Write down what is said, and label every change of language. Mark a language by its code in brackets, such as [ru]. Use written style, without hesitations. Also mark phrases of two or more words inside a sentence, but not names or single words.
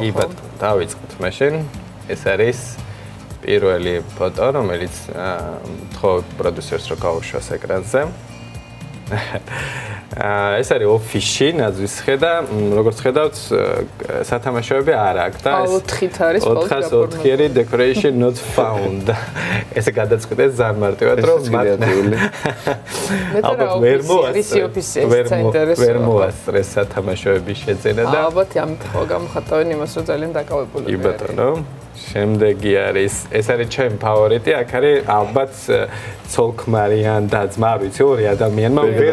[ka] კი ბატონო, დავიწყოთ მაშინ. ეს არის პირველი ფოტო, რომელიც თხოვ პროდიუსერს რო გავუშვას ეკრანზე. ეს არის ოფისში ნაძვის ხე და როგორც ხედავთ, სათამაშოები არ აქვს და ეს 4-ით არის [en] 404-ი decoration not found. [ka] ესე გადაწყვიტეს ძალიან მარტივად, რომ ალბათ ვერ მოასწრეს სათამაშოების შეძენა და ალბათ ამით ხო გამოხატავენ იმას, რომ ძალიან დაკავებული კი ბატონო. შემდეგი არის, ეს არის ჩემი ფავორიტი, აქ არის ალბათ ცოლ-ქმარიან და ძმა, ვიცი, ორი ადამიანმა ვერ